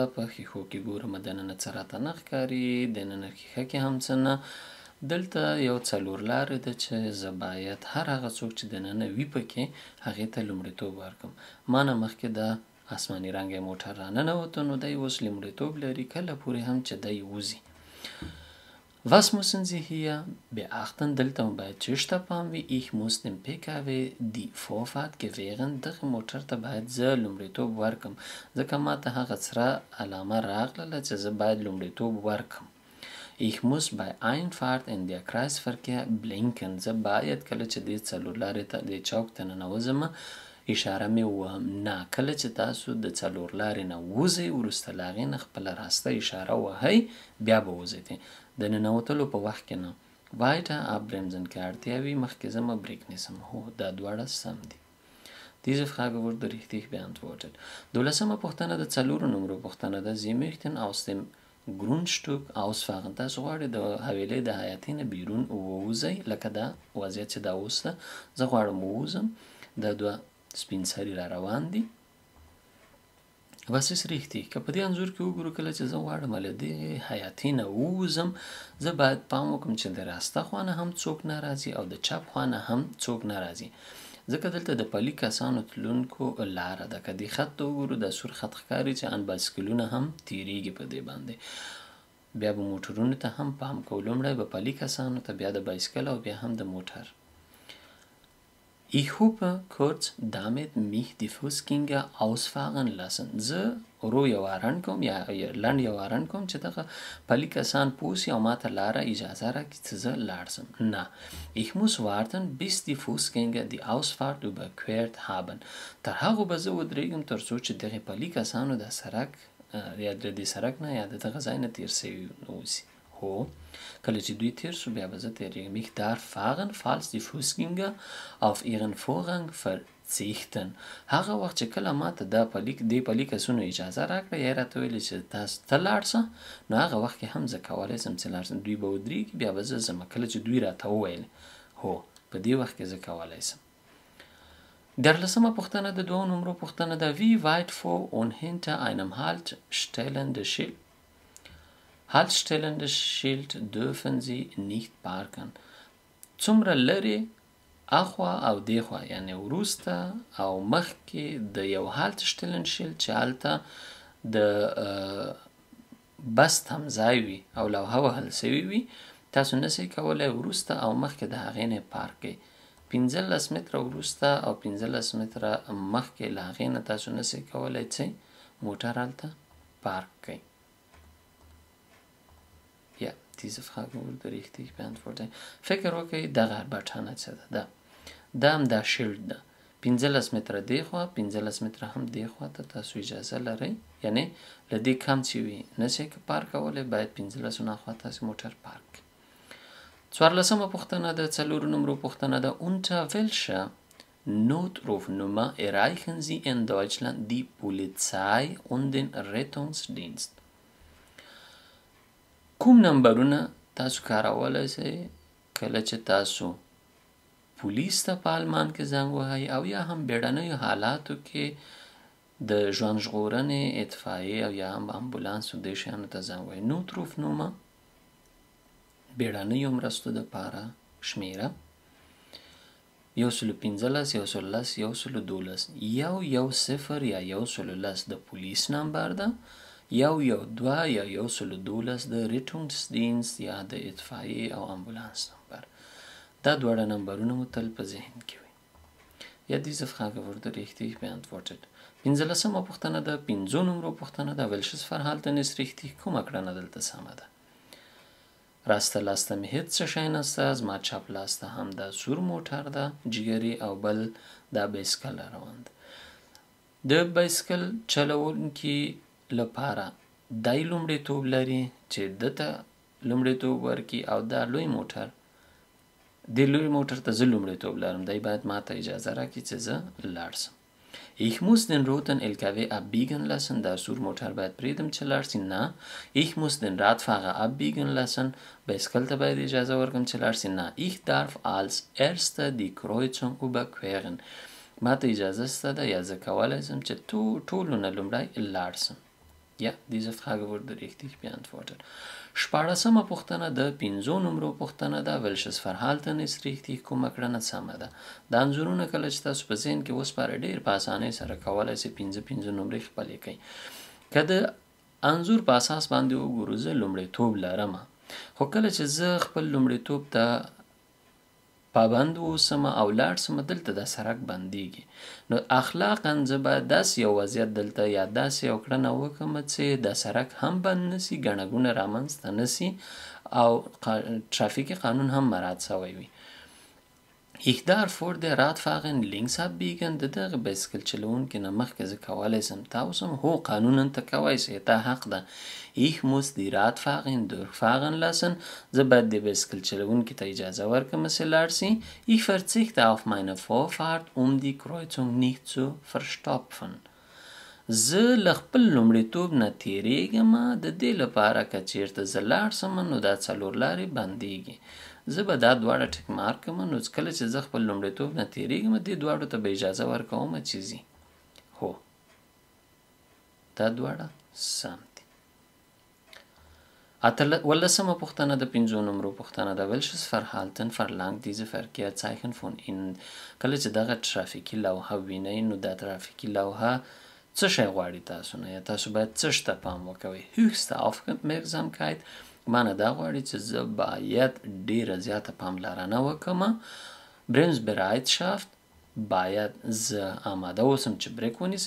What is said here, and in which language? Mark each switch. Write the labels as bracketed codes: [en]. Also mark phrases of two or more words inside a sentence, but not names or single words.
[ps] په ښیښو کې ګورم دننه څه راته نه ښکاري دننه ښیښه کې هم څه نه دلته یو څلور لارې ده چې زه باید هر هغه څوک چې دننه وي پکې هغې ته لومړیتوب ورکړم ما نه مخکې د آسماني رنګه موټر راننوته نو دی اوس لومړیتوب لري کله پورې هم چې دی وځي [de] Was müssen Sie hier beachten? [ps] دلته باید چېرته پام وي [de] Ich muss dem PKW die Vorfahrt gewähren [ps] دغه موټر ته باید زه لومړیتوب ورکړم ځکه ما ته هغه سره علامه راغله چې زه باید لومړیتوب ورکړم [de] Ich muss bei Einfahrt in der Kreisverkehr blinken [ps] زه باید کله چې دې څلور لارې ته د چوک ته ننوځم اشاره مې وهم نه کله چې تاسو د څلور لارې نه وځئ وروسته له هغې نه خپله راسته اشاره وهئ بیا به وځئ د ننوتلو په وخت کې نه [de] weiter abbremsen [ps] کې اړتیا وي مخکې ځمه بریک نیسم هو دا دواړه سم دي [de] Diese Frage wurde richtig beantwortet. [ps] 12مه پوښتنه د 4 نمبرو پوښتنه ده [de] Sie möchten aus dem Grundstück ausfahren [ps] تاسو غواړئ د حویلۍ د حیاتۍ نه بیرون ووځئ لکه دا وضعیت چې دا اوس ده زه غواړم ووځم دا دوه سپین سري را روان دي [de] Was ist richtig؟ [ps] که په دې انځور کې وګورو کله چې زه غواړم له دې حیاتۍ نه ووځم زه باید پام وکړم چې د راسته خوا نه هم څوک نه راځي او د چپ خوا نه هم څوک نه راځي ځکه دلته د پلي کسانو تلونکو لاره ده که دې خط ته وګورو د سور خط ښکاري چې ان بایسکلونه هم تیریږي په دې باندې بیا به موټرونو ته هم پام کوو لومړی به پلي کسانو ته بیا د بایسکل او بیا هم د موټر [de] Ich habe kurz damit mich die Fußgänger ausfahren lassen. [ps] زه ورو یو وارن کوم یا لنډ یو وارن کوم چې دغه پلي کسان پوسي او ماته لاره اجازه راکړي چې زه لاړ شم نه [de] Ich muss warten bis die Fußgänger die Ausfahrt überquert haben. [ps] تر هغو به زه ودرېږم تر څو چې دغې پلي کسانو د سړک یا د دې سړک نه یا د دغه ځای نه تېر سوي اوسي هو کله چې دوی تیر شو بیا به زه تیریږم [de] Ich darf fahren falls die Fußgänger auf ihren Vorrang verzichten [ps] هغه وخت چې کله ماته دې پلي کسونو اجازه راکړه یا راته ویلې چې تاسو ته لاړ شه نو هغه وخت کې هم زه کولی شم چې لاړ شم دوی به ودرېږي بیا به زه ځم کله چې دوی راته وویل هو په دې وخت کې زه کولی شم 13مه پوښتنه د 2 نمرو پوښتنه ده [de] Wie weit vor und hinter einem Haltstellendes Schild Haltstellendes Schild dürfen Sie nicht parken. [ps] څومره لرې اخوا او دیخوا یعنی وروسته او مخکې د یو [de] Haltstellen Schild [ps] چې هلته د بس تمځای وي او لوحه وهل سوي وي تاسو نسئ کولی وروسته او مخکې د هغې نه پارک کړئ 15 متره وروسته او 15 متره مخکې له هغې نه تاسو نسئ کولی چې موټر هلته پارک کړئ [de] Ja, diese Frage wurde richtig beantwortet. [ps] فکر وکړئ دغه بټنه څه ده دا هم دا شیلډ ده 15 متره دی خوا 15 متره هم دی خوا ته تاسو اجازه لرئ یعنی له دې کم چې وي نشئ پارک کولی باید 15 نه خوا تاسو موټر پارک 14مه پوښتنه د 4 نمرو پوښتنه ده [de] Unter welcher Notrufnummer erreichen Sie in Deutschland die Polizei und den Rettungsdienst [ps] کوم نمبرونه تاسو کارولی شئ کله چې تاسو پولیس ته په آلمان کې زنګ وهئ او یا هم بیړنیو حالاتو کې د ژوند ژغورنې اطفایې او یا هم امبولانس او دې شیانو ته زنګ وهئ. نوتروفنومه بیړنیو مرستو دپاره شمیره 115 110 112 110 یا 110 د پولیس نمبر ده، 112 یا 112 د ریټونسدینست یا د اطفایې او امبولانس نمبر. دا دواړه نمبرونه مو تل په ذهن کې وي. [de] Ja, diese Frage wurde richtig beantwortet. [ps] 15 پوښتنه ده. 5 نمرو پوښتنه ده. [de] Welches Verhalten ist richtig؟ [ps] کومه کړنه دلته سمه ده؟ راسته لاسته مې هېڅ څه شی نسته، زما چپ لاسته هم دا سور موټر ده جګري او بل دا بایسکل روان ده. د بایسکل چلوونکي لپاره دی لومړیتوب لري چې ده ته لومړیتوب ورکړي او دا لوی موټر د لوی موټر ته زه لومړیتوب لرم، دی باید ما ته اجازه راکړي چې زه لاړ شم. [de] Ich muss den roten LKW abbiegen lassen. [ps] Der Surmotor باید پریدم چې لاړ شي. نه. [de] Ich muss den Radfahrer abbiegen lassen. [ps] بایسکل ته باید اجازه ورکړم چې لاړ شي. نه. [de] Ich darf als Erster die Kreuzung überqueren. [ps] ما ته اجازه شته ده یا زه کولی شم چې ټولو نه لومړی لاړ شم. [de] Ja, diese Frage wurde richtig beantwortet. [ps] 14 پوښتنه د 5 نمرو پوښتنه ده. [de] Welches Verhalten ist richtig؟ [ps] کومه کړنه سمه ده؟ دا انځورونه کله چې تاسو په ذهن کې وسپاره ډېر په اسانۍ سره کولی شئ 5 نمرې خپلې کړئ. که د انځور په اساس باندې وګورو زه لومړیتوب لرم، خو کله چې زه خپل لومړیتوب ته پابند اوسم او لاړ شم دلته دا سړک بندیږي، نو اخلاقا زه باید داسې یو وضعیت دلته یا داسې یو کړنه وکړم چې دا سړک هم بند نسي، ګڼه ګوڼه رامنځته نسي او ترافیکي قانون هم مراعات شوی وي. [de] Ich darf vor der Radfahrerin links abbiegen. [ps] د دغه بایسکل چلوونکي نه مخکې زه کولی شم تاوسم. هو قانونا ته کولی شئ، تا حق ده. [de] Ich muss die Radfahrerin durchfahren lassen. [ps] زه باید د بایسکل چلوونکي ته اجازه ورکړم چې لاړ شي. [de] Ich verzichte auf meine Vorfahrt, um die Kreuzung nicht zu verstopfen. [ps] زه له خپل لومړیتوب نه تیریږم د دې لپاره که چیرته زه لاړ شم نو دا څلور لارې بندیږي. زه به دا دواړه ټیک مارک کړم، نو کله چې زه خپل لومړیتوب نه تیریږم دې دواړو ته به اجازه ورکوم چې ځي. هو دا دواړه سم دي. 18 پوښتنه د 5 نمرو پوښتنه ده. [de] Welches Verhalten verlangt diese Verkehrszeichen von Ihnen؟ [ps] کله چې دغه ترافیکي لوحه وینئ نو دا ترافیکي لوحه څه شی غواړي تاسو نه، یا تاسو باید څه ته پام وکوئ؟ [de] höchste Aufmerksamkeit [ps] معنی دا غواړي چې زه باید ډیره زیاته پاملرنه وکړم. Bremsbereitschaft باید زه آماده اوسم چې بریک ونیسم.